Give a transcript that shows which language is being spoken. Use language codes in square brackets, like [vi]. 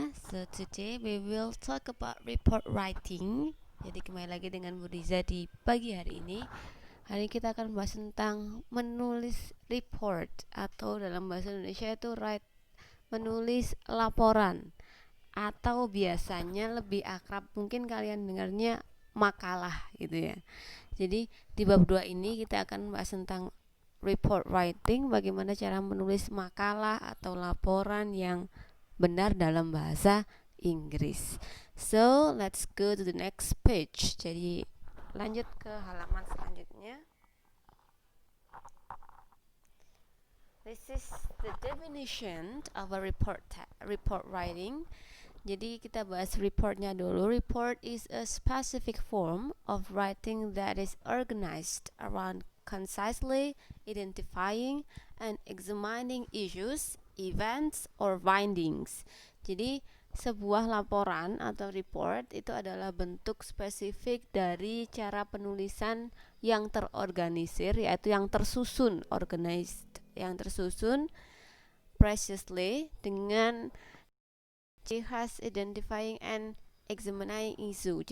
[en] So today we will talk about report writing. [id] Jadi kembali lagi dengan Bu Riza di pagi hari ini. Hari ini kita akan membahas tentang menulis report atau dalam bahasa Indonesia itu menulis laporan, atau biasanya lebih akrab mungkin kalian dengarnya makalah gitu ya. Jadi di bab 2 ini kita akan membahas tentang report writing, bagaimana cara menulis makalah atau laporan yang benar dalam bahasa Inggris. [en] So, let's go to the next page. [id] Jadi, lanjut ke halaman selanjutnya. [en] This is the definition of a report writing. [id] Jadi kita bahas reportnya dulu. [en] Report is a specific form of writing that is organized around concisely identifying and examining issues, events, or findings. [id] Jadi sebuah laporan atau report itu adalah bentuk spesifik dari cara penulisan yang terorganisir, yaitu yang tersusun, organized, yang tersusun precisely dengan ciri khas [en] identifying and examining issue.